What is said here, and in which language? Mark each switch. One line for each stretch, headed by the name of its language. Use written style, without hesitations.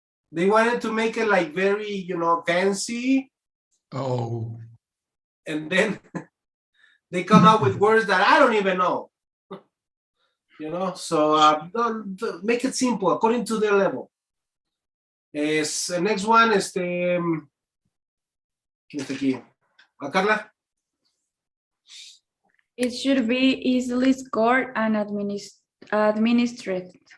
English: They wanted to make it like very, fancy. Oh. And then they come out with words that I don't even know. So don't make it simple according to their level. The next one is
Spanish: ¿quién está aquí?
English: Carla? It should be easily scored and administered.